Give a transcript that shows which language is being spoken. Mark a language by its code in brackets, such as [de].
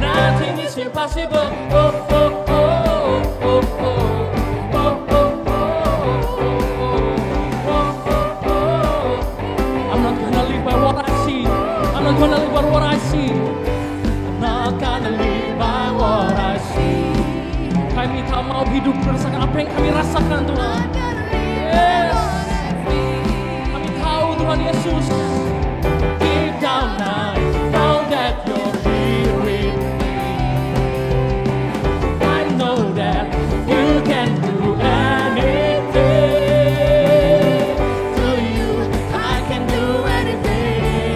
[en] Nothing is impossible. Oh, oh, oh, oh, oh, oh, oh, oh, oh. I'm not gonna live by what I see. I'm not gonna live by what I see. I'm not gonna live by what I see. [id] Kami tak mau hidup berdasarkan apa yang kami rasakan, Tuhan. Yes. Kami tahu, Tuhan Yesus. [en] Deep down I know that you're here with me. I know that you can do anything. Through you, I can do anything.